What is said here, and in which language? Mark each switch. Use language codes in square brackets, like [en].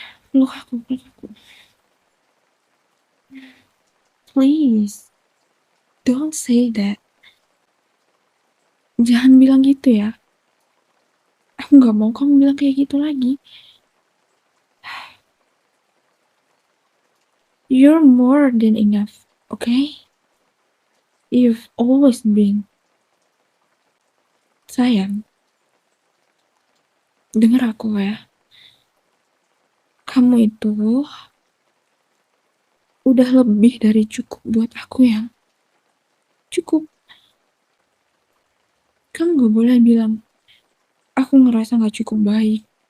[id] Peluk aku, peluk aku. [en] Please, don't say that. [id] Jangan bilang gitu ya. Aku nggak mau kamu bilang kayak gitu lagi. [en] You're more than enough, okay? You've always been. [id] Sayang, Dengar aku ya, kamu itu udah lebih dari cukup buat aku ya. Cukup. Kamu gak boleh bilang, aku ngerasa gak cukup baik.